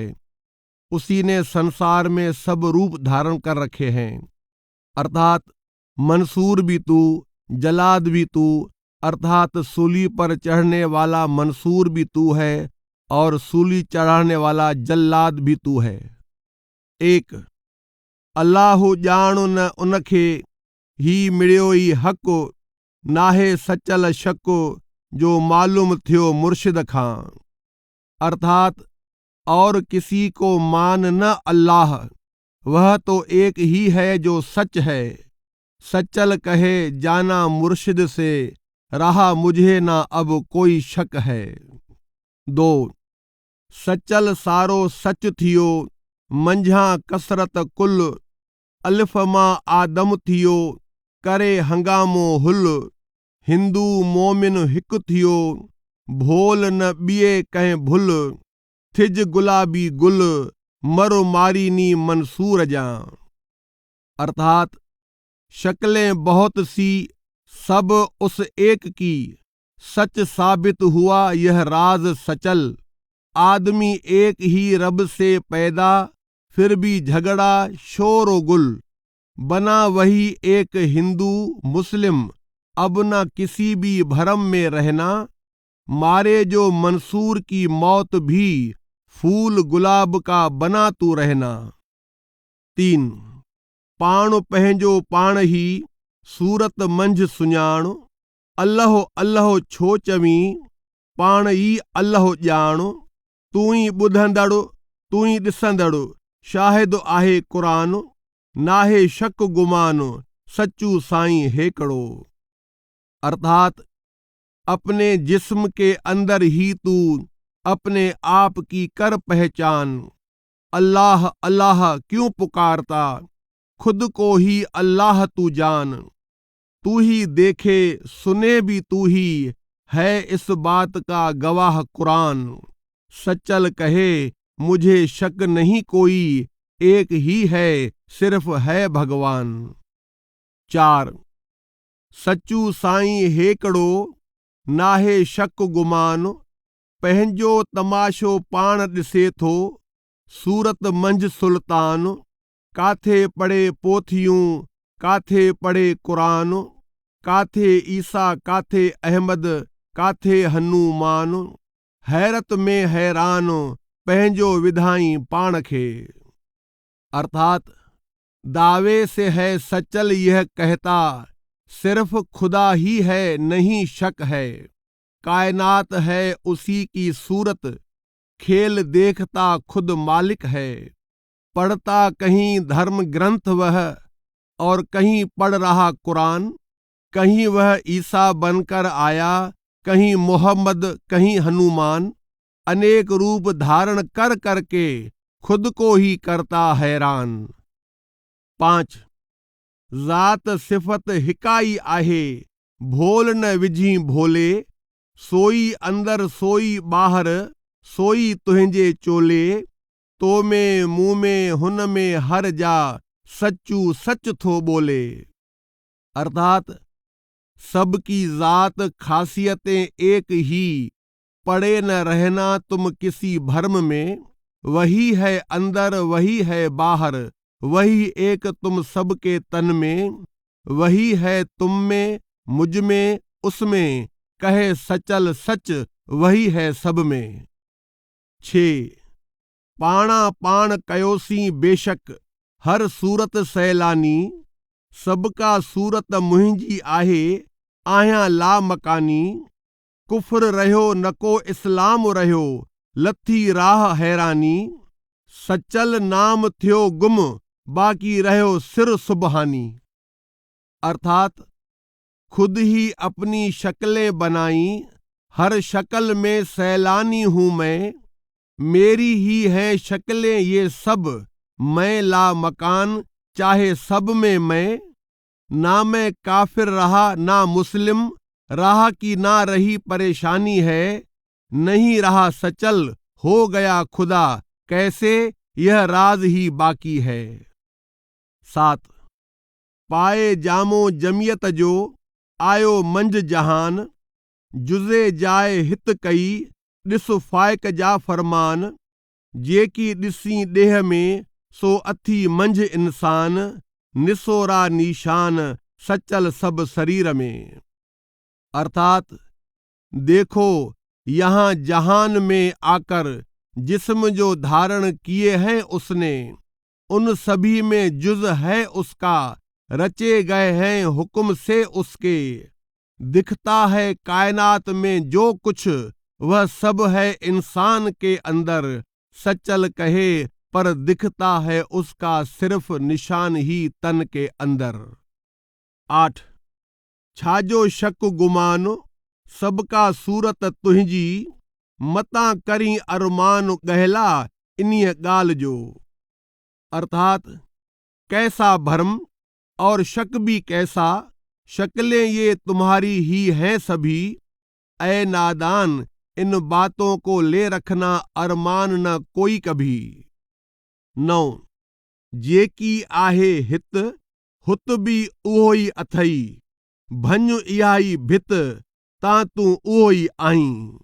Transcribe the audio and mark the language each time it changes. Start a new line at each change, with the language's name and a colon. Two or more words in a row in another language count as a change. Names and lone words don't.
Hindi: उसी ने संसार में सब रूप धारण कर रखे हैं, अर्थात मंसूर भी तू, जलाद भी तू, अर्थात सूली पर चढ़ने वाला मंसूर भी तू है और सूली चढ़ाने वाला जल्लाद भी तू है।
Sindhi: एक अल्लाह ॼाण न उनखे ही मिड़ियो ई हक़, नाहे सचल शक जो मालूम थियो मुर्शिद खां।
Hindi: अर्थात और किसी को मान न अल्लाह, वह तो एक ही है जो सच है। सचल कहे जाना मुर्शिद से, रहा मुझे ना अब कोई शक है।
Sindhi: दो सचल सारो सच थियो, मंझा कसरत कुल, अलिफ मां आदम थियो, करे हंगामो हुल। हिंदू मोमिन हिकु थियो, भोल न ॿिए कंहिं भुल। थिज गुलाबी गुल, मरो मारी नी मंसूर जा।
Hindi: अर्थात शक्लें बहुत सी, सब उस एक की, सच साबित हुआ यह राज सचल। आदमी एक ही रब से पैदा, फिर भी झगड़ा शोर व गुल। बना वही एक हिंदू मुस्लिम, अब न किसी भी भरम में रहना। मारे जो मंसूर की मौत भी, फूल गुलाब का बना तू रहना।
Sindhi: तीन पाण पंहिंजो पाण ही, सूरत मंझि सुञाण। अल्लाह अल्लाह छो चवीं, पाण ई अल्लाह ॼाण। तूं ई ॿुधंदड़, तूं ई ॾिसंदड़, शाहिद आहे क़ुरान। नाहे शक गुमान, सच्चू साईं हेकड़ो।
Hindi: अर्थात अपने जिस्म के अंदर ही तू अपने आप की कर पहचान। अल्लाह अल्लाह क्यों पुकारता, खुद को ही अल्लाह तू जान। तू ही देखे सुने भी तू ही, है इस बात का गवाह कुरान। सचल कहे मुझे शक नहीं कोई, एक ही है सिर्फ है भगवान।
Sindhi: चार सच्चू साईं हेकड़ो, नाहे शक गुमान। पंहिंजो तमाशो पाण ॾिसे थो, सूरत मंझि सुल्तान। काथे पढ़े पोथियूं, काथे पढ़े क़ुरान। काथे ईसा, काथे अहमद, काथे हनूमान। हैरत में हैरान, पंहिंजो विधाई पाण खे।
Hindi: अर्थात दावे से है सचल यह कहता, सिर्फ खुदा ही है नहीं शक है। कायनात है उसी की सूरत, खेल देखता खुद मालिक है। पढ़ता कहीं धर्म ग्रंथ वह, और कहीं पढ़ रहा कुरान। कहीं वह ईसा बनकर आया, कहीं मोहम्मद, कहीं हनुमान। अनेक रूप धारण कर करके खुद को ही करता हैरान।
Sindhi: पांच ज़ात सिफ़त हिकाई आहे, भोल न विझी भोले। सोई अंदर सोई ॿाहिर, सोई तुंहिंजे चोले। तो में मुंह में हुन में हर जा, सच्चू सच थो बोले।
Hindi: अर्थात सबकी ज़ात खासियतें एक ही, पड़े न रहना तुम किसी भर्म में। वही है अंदर वही है बाहर, वही एक तुम सबके तन में। वही है तुम में, मुझ में, उसमें, कहे सचल सच वही है सब में।
Sindhi: 6 पाणा पाण कयोसीं बेशक हर सूरत सैलानी, सबका सूरत मुंहिंजी आहे आहियां ला मकानी। कुफ्र रहियो न को इस्लाम रहियो लथी राह हैरानी, सचल नाम थियो गुम बाक़ी रहियो सिर सुबहानी।
Hindi: अर्थात खुद ही अपनी शक्लें बनाई, हर शक्ल में सैलानी हूँ मैं, मेरी ही हैं शक्लें ये सब, मैं ला मकान चाहे सब में मैं। ना मैं काफिर रहा ना मुस्लिम, राह की ना रही परेशानी है, नहीं रहा सचल हो गया खुदा कैसे, यह राज ही बाकी है।
Sindhi: 7 पाए जामो जमियत जो आयो मंझ जहान, जुज़े जाए हित कई ॾिस फ़ाइक जा फरमान, जेकी ॾिसी ॾेह में सो अथी मंझ इंसान, निसोरा निशान सचल सब शरीर में।
Hindi: अर्थात देखो यहाँ जहान में आकर जिस्म जो धारण किए हैं उसने, उन सभी में जुज है उसका, रचे गए हैं हुक्म से उसके। दिखता है कायनात में जो कुछ, वह सब है इंसान के अंदर, सचल कहे पर दिखता है उसका सिर्फ निशान ही तन के अंदर।
Sindhi: 8 छाजो शक गुमान सबका सूरत तुंहिंजी, मता करी अरमान गहला इन्हीअ ॻाल्हि जो।
Hindi: अर्थात कैसा भ्रम और शक भी कैसा, शक्लें ये तुम्हारी ही हैं सभी, ऐ नादान इन बातों को ले रखना अरमान न कोई कभी।
Sindhi: 9 जेकी आहे हित हुत भी उहो ई अथई, भञ इहा ई भित तां तूं उहो ई आहीं।